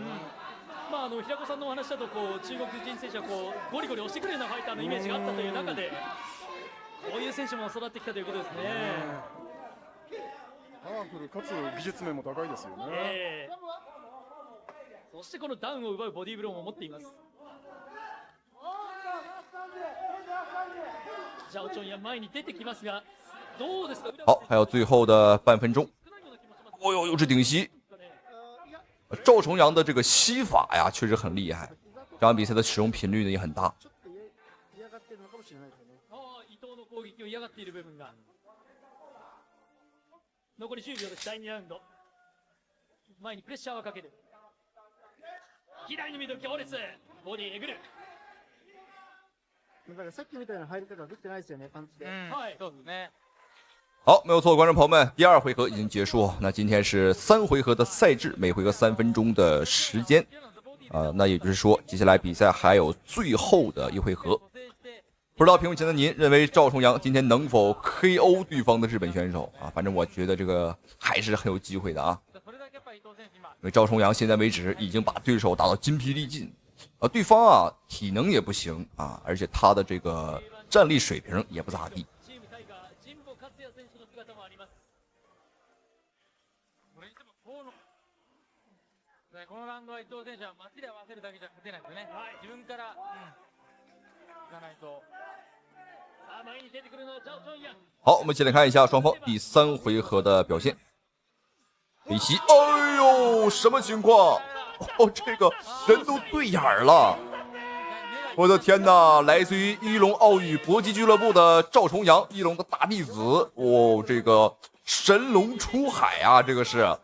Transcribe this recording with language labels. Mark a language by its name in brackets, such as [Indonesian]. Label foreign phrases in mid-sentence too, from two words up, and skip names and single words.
[Japanese] まあ平子さんのお話だとこう中国人選手はこうゴリゴリ押してくるようなファイターのイメージがあったという中で、こういう選手も育ってきたということですね。パワフルかつ技術面も高いですよね。そしてこのダウンを奪うボディーブローも持っています。ジャオチョンヤ前に出てきますが、どうですか。 [Chinese] 好，还有最后的半分钟。又是顶膝。赵重阳的这个膝法呀，确实很厉害。这场比赛的使用频率呢也很大。 [Japanese] 伊藤の攻撃を嫌がっている部分が。残り10秒です。第2ラウンド。前にプレッシャーをかける。左のミドル強烈。ボディえぐる。だからさっきみたいな入り方ができてないですよね、パンチで。はい、そうですね。 [Chinese] 好，没有错，观众朋友们，第二回合已经结束。那今天是3回合的赛制，每回合3分钟的时间。那也就是说，接下来比赛还有最后的一回合。不知道屏幕前的您认为赵重阳今天能否 KO 对方的日本选手啊？反正我觉得这个还是很有机会的啊。因为赵重阳现在为止已经把对手打到筋疲力尽，对方啊体能也不行啊，而且他的这个战力水平也不咋地。 [Japanese] このラウンドは伊藤選手は街で合わせるだけじゃ勝てないですよね。自分からいかないと。 [Chinese] 好，我们一起来看一下双方第3回合的表现。北西，哎呦，什么情况？哦，这个人都对眼儿了。我的天哪！来自于一龙奥羽搏击俱乐部的赵重阳，一龙的大弟子哦，这个神龙出海啊，这个是。